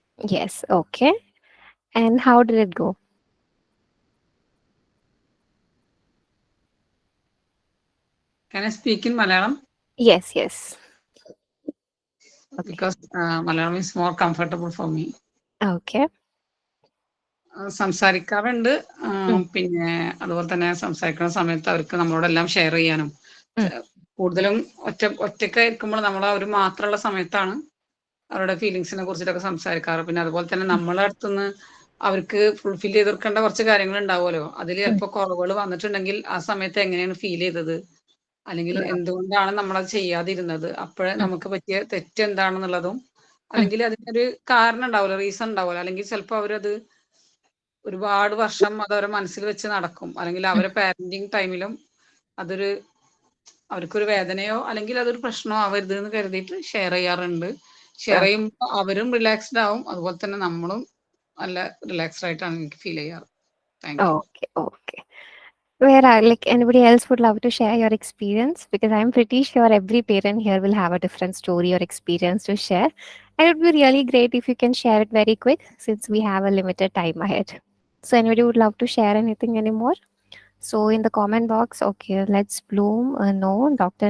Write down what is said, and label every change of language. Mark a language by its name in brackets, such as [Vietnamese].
[English] Yes. Okay. And how did it go? Can I speak in Malayalam? Yes. Yes. Okay. Because Malayalam is more comfortable for me. Okay. [Malayalam] സംസാരിക്കാറുണ്ട്. Mm, പിന്നെ അതുപോലെ തന്നെ സംസാരിക്കുന്ന സമയത്ത് അവർക്ക് നമ്മളോടെല്ലാം share ചെയ്യാനും mm, കൂടുതലും ഒറ്റക്കായിരിക്കുമ്പോൾ നമ്മൾ അവർ മാത്രമുള്ള സമയത്താണ് അവരുടെ ഫീലിങ്സിനെ കുറിച്ചിട്ടൊക്കെ സംസാരിക്കാറ്. പിന്നെ അതുപോലെ തന്നെ mm, നമ്മളെ അടുത്തുനിന്ന് അവർക്ക് ഫുൾഫിൽ ചെയ്ത് കൊടുക്കേണ്ട കുറച്ച് കാര്യങ്ങൾ ഉണ്ടാവുമല്ലോ. അതിൽ mm. ചിലപ്പോൾ കുറവുകൾ വന്നിട്ടുണ്ടെങ്കിൽ ആ സമയത്ത് എങ്ങനെയാണ് ഫീൽ ചെയ്തത്, അല്ലെങ്കിൽ Yeah. എന്തുകൊണ്ടാണ് നമ്മളത് ചെയ്യാതിരുന്നത്, അപ്പോഴേ Mm, നമുക്ക് പറ്റിയ തെറ്റ് എന്താണെന്നുള്ളതും, mm, അല്ലെങ്കിൽ അതിനൊരു കാരണം ഉണ്ടാവുമല്ലോ, റീസൺ ഉണ്ടാവുമല്ലോ. അല്ലെങ്കിൽ ചിലപ്പോൾ അവരത് ഒരുപാട് വർഷം അത് അവരെ മനസ്സിൽ വെച്ച് നടക്കും. അല്ലെങ്കിൽ mm. അവരെ പാരന്റിങ് ടൈമിലും അതൊരു അവർക്കൊരു വേദനയോ അല്ലെങ്കിൽ അതൊരു പ്രശ്നമോ ആവരുത് എന്ന് കരുതിയിട്ട് ഷെയർ ചെയ്യാറുണ്ട്. Share [English] Okay. [Malayalam] ചെയ്യുമ്പോൾ അവരും റിലാക്സ്ഡ് ആവും, അതുപോലെ തന്നെ നമ്മളും നല്ല റിലാക്സ്ഡ് ആയിട്ടാണ് എനിക്ക് ഫീൽ ചെയ്യാറ്. [English] Thank you. Okay. Okay. Where are like anybody else would love to share your experience? Because I'm pretty sure every parent here will have a different story or experience to share. And it would be really great if you can share it very quick since we have a limited time ahead. So anybody would love to share anything anymore? So in the comment box, okay, let's Bloom, no, Dr.